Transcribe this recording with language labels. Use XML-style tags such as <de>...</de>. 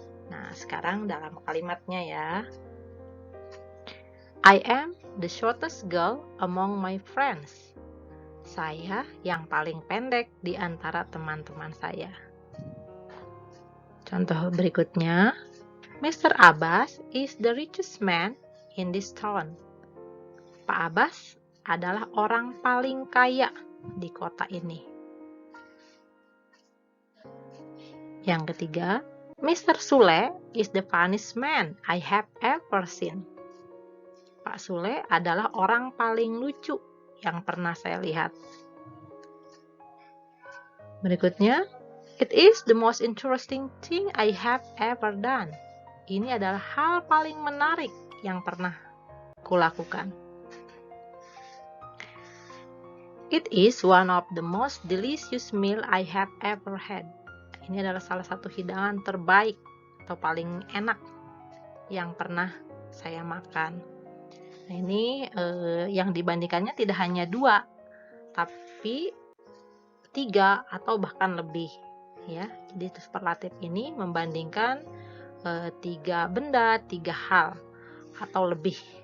<id>Nah, sekarang dalam kalimatnya ya.</id> <en>I am the shortest girl among my friends.</en> <id>Saya yang paling pendek di antara teman-teman saya. Contoh berikutnya,</id> <en>Mr. Abbas is the richest man in this town.</en> <id>Pak Abbas adalah orang paling kaya di kota ini. Yang ketiga, Mr.</id> <en>Sule is the funniest man I have ever seen.</en> <id>Pak Sule adalah orang paling lucu yang pernah saya lihat. Berikutnya,</id> <en>it is the most interesting thing I have ever done.</en> <id>Ini adalah hal paling menarik yang pernah kulakukan.</id> <en>It is one of the most delicious meal I have ever had.</en> <id>Ini adalah salah satu hidangan terbaik atau paling enak yang pernah saya makan. Nah, ini yang dibandingkannya tidak hanya 2, tapi 3 atau bahkan lebih. Ya, jadi superlatif ini membandingkan 3 benda, 3 hal atau lebih.</id>